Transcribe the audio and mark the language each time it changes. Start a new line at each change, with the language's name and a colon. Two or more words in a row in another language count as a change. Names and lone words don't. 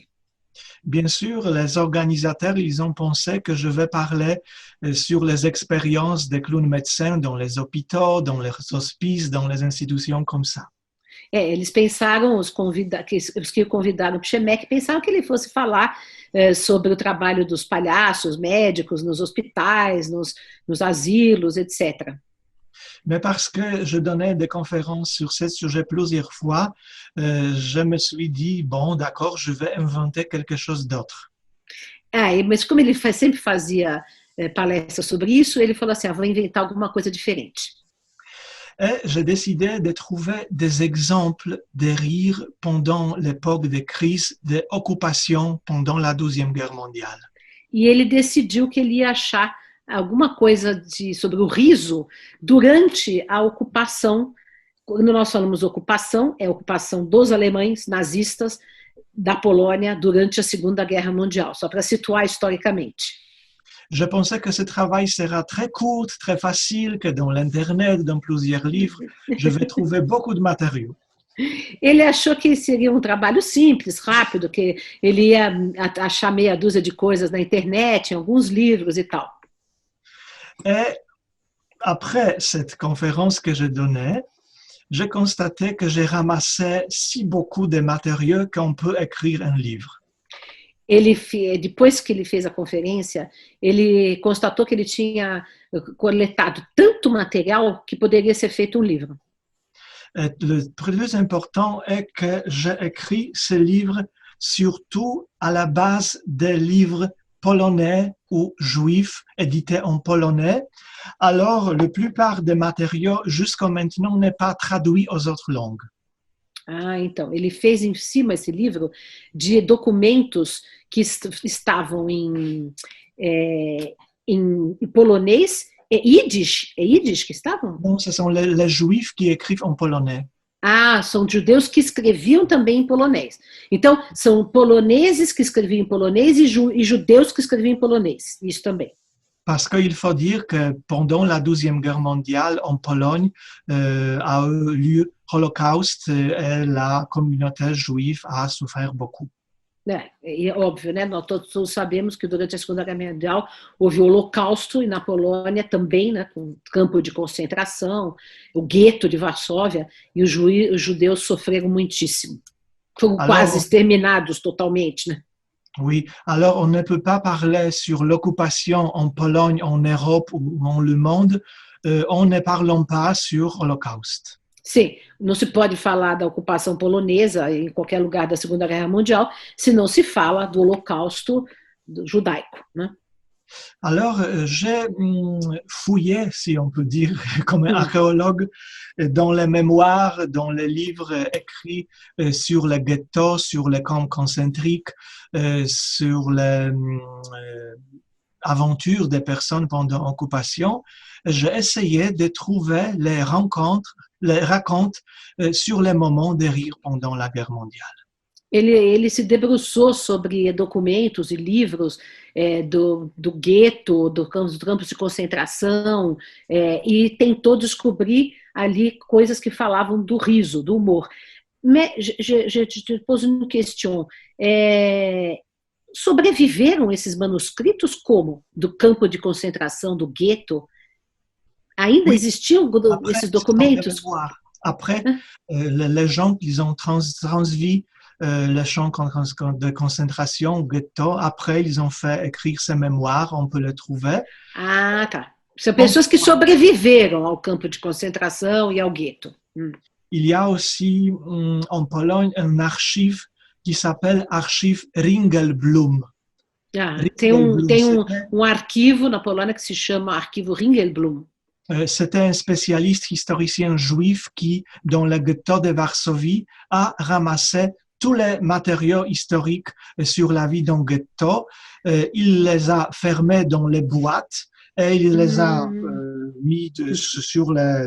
French: Bien sûr, les organisateurs, ils ont pensé que je vais parler sur les expériences des clowns médecins dans les hôpitaux, dans les hospices, dans les institutions comme ça.
Portuguese: Eles pensaram, os que o convidaram para o Shemek, pensaram que ele fosse falar sobre o trabalho dos palhaços, médicos, nos hospitais, nos asilos, etc.
French: Mais parce que je donnais des conférences sur ce sujet plusieurs fois, je me suis dit, bon, d'accord, je vais inventer quelque chose d'autre.
Portuguese: Mas como ele sempre fazia palestras sobre isso, ele falou assim, vou inventar alguma coisa diferente.
French: Et j'ai décidé de trouver des exemples de rire pendant l'époque de crise, de occupation pendant la Deuxième Guerre mondiale.
Portuguese: E ele decidiu que ele ia achar alguma coisa sobre o riso durante a ocupação. Quando nós falamos ocupação, é a ocupação dos alemães nazistas da Polônia durante a Segunda Guerra Mundial, só para situar historicamente.
French: Je pensais que ce travail sera très court, très facile, que dans l'Internet, dans plusieurs livres, je vais trouver beaucoup de matériaux.
Portuguese: Ele achou que seria um trabalho simples, rápido, que ele ia achar meia dúzia de coisas na internet, em alguns livros e tal.
French: Et après cette conférence que je donnais, j'ai constaté que j'ai ramassé si beaucoup de matériaux qu'on peut écrire un livre.
Portuguese: Depois que ele fez a conferência, ele constatou que ele tinha coletado tanto material que poderia ser feito um livro.
French: Et le plus important est que j'ai écrit ce livre surtout à la base des livres polonais ou juifs édités en polonais. Alors, la plupart des matériaux jusqu'à maintenant n'est pas traduit aux autres langues.
Portuguese: Ah, então, ele fez em cima esse livro de documentos que estavam em polonês e Yiddish. É Yiddish que estavam?
French: Non, ce sont les juifs qui écrivent en polonais.
Portuguese: Ah, são judeus que escreviam também em polonês. Então, são poloneses que escreviam em polonês e judeus que escreviam em polonês. Isso também.
French: Parce qu'il faut dire que pendant la Deuxième Guerre mondiale, en Pologne, a eu lieu Holocauste et la communauté juive a souffert beaucoup.
Portuguese: É óbvio, né? Nós todos sabemos que durante a Segunda Guerra Mundial houve o Holocausto e na Polônia também, né? Com campo de concentração, o gueto de Varsóvia, e os judeus sofreram muitíssimo. Foram quase exterminados totalmente, né?
French: Oui, alors on ne peut pas parler sur l'occupation en Pologne, en Europe ou dans le monde en ne parlant pas sur Holocauste.
Portuguese: Sim, não se pode falar da ocupação polonesa em qualquer lugar da Segunda Guerra Mundial se não se fala do Holocausto judaico, né?
French: Alors, j'ai fouillé, si on peut dire, comme un archéologue, dans les mémoires, dans les livres écrits sur les ghettos, sur les camps concentriques, sur les aventures des personnes pendant l'occupation. J'ai essayé de trouver les racontes sur les moments de rire pendant la guerre mondiale.
Portuguese: Ele se debruçou sobre documentos e livros do gueto, dos campos de concentração, e tentou descobrir ali coisas que falavam do riso, do humor.
French: Mais je te pose une question.
Portuguese: Sobreviveram esses manuscritos como? Do campo de concentração, do gueto? Ainda existiam esses documentos?
French: Après, les gens qui ont transvis les champs de concentration, ghetto, après, ils ont fait écrire ces mémoires, on peut les trouver.
Portuguese: Ah, tá. São pessoas que sobreviveram ao campo de concentração e ao gueto.
French: Il y a aussi en Pologne un archive qui s'appelle Archive Ringelblum.
Portuguese: Ah, tem um arquivo na Polônia que se chama Arquivo Ringelblum.
French: C'était un spécialiste historien juif qui, dans le ghetto de Varsovie, a ramassé tous les matériaux historiques sur la vie dans le ghetto. Il les a fermés dans les boîtes et il les a mis sur les...